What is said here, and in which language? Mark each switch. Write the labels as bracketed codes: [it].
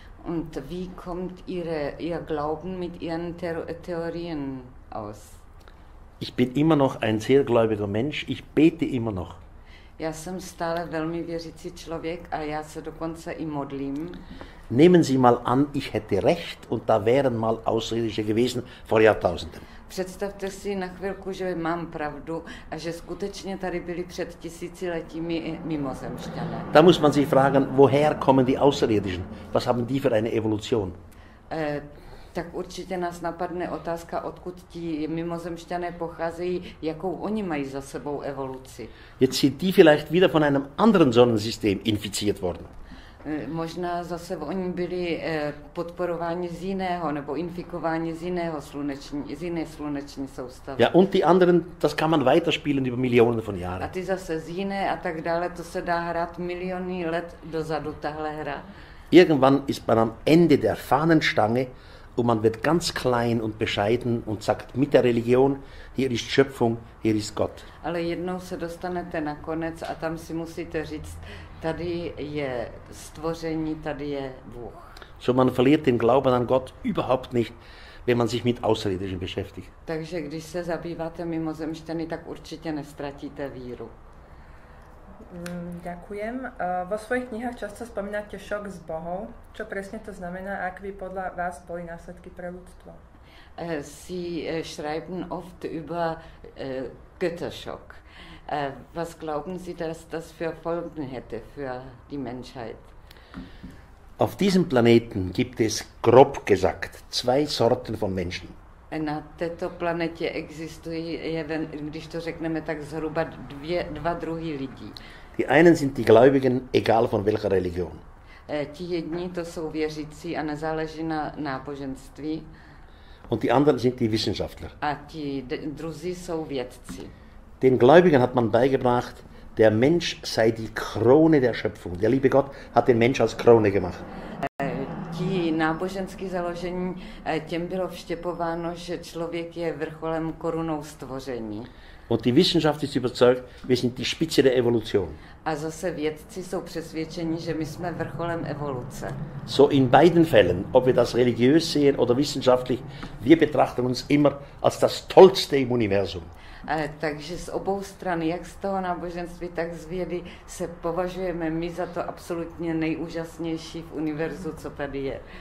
[de] Und wie kommt Ihr Glauben mit Ihren Theorien aus? Ich bin immer noch ein sehr gläubiger Mensch, ich bete immer noch. [cs] Já jsem stále velmi věřící člověk a já se dokonce i modlím. [de] Nehmen Sie mal an, ich hätte recht und da wären mal Außerirdische gewesen vor Jahrtausenden. [cs] Představte si na chvilku, že mám pravdu a že skutečně tady byli před tisíciletími mimozemšťané. [de] Da muss man sich fragen, woher kommen die Außerirdischen? Was haben die für eine Evolution? [cs] Tak určitě nás napadne otázka, odkud ti mimozemšťané pocházejí, jakou oni mají za sebou evoluci. [de] Jetzt sind die vielleicht wieder von einem anderen Sonnensystem infiziert worden. [cs] Možná zase oni byli podporováni z jiného nebo infikováni z jiné sluneční soustavy. [de] Ja, und die anderen, das kann man weiterspielen über Millionen von Jahren. [cs] A ty zase z jiné a tak dále, to se dá hrát miliony let dozadu, tahle hra. [de] Irgendwann ist man am Ende der Fahnenstange und man wird ganz klein und bescheiden und sagt mit der Religion, hier ist Schöpfung, hier ist Gott. [cs] Ale jednou se dostanete na konec a tam si musíte říct, tady je stvoření, tady je Bůh. [de] So man verliert den Glauben an Gott überhaupt nicht, wenn man sich mit Außerirdischen beschäftigt. [cs] Takže když se zabýváte mimozemšťany, tak určitě nestratíte víru. [sk] Ďakujem. Vo svojich knihách často spomínate šok z bohov. Čo presne to znamená, ak by podľa vás boli následky pre ľudstvo? [de] Sie schreiben oft über Götterschock. Was glauben Sie, dass das für Folgen hätte für die Menschheit? Auf diesem Planeten gibt es, grob gesagt, 2 Sorten von Menschen. [cs] Na této planetě existují, když to řekneme, tak zhruba dva druhy lidí. [de] Die einen sind die Gläubigen, egal von welcher Religion. [cs] Ti jedni to jsou věřící a nezáleží na náboženství. [de] Und die anderen sind die Wissenschaftler. [cs] A ti druzí jsou vědci. [de] Den Gläubigen hat man beigebracht, der Mensch sei die Krone der Schöpfung. Der liebe Gott hat den Mensch als Krone gemacht. [cs] Ti náboženský založení, těm bylo vštěpováno, že člověk je vrcholem korunou stvoření. [de] Und die Wissenschaft ist überzeugt, wir sind die Spitze der Evolution. [cs] A zase vědci jsou přesvědčeni, že my jsme vrcholem evoluce. [de] So in beiden Fällen, ob wir das religiös sehen oder wissenschaftlich, wir betrachten uns immer als das Tollste im Universum. [cs] Takže z obou stran, jak z toho náboženství, tak z vědy, se považujeme my za to absolutně nejúžasnější v univerzu, co tady je.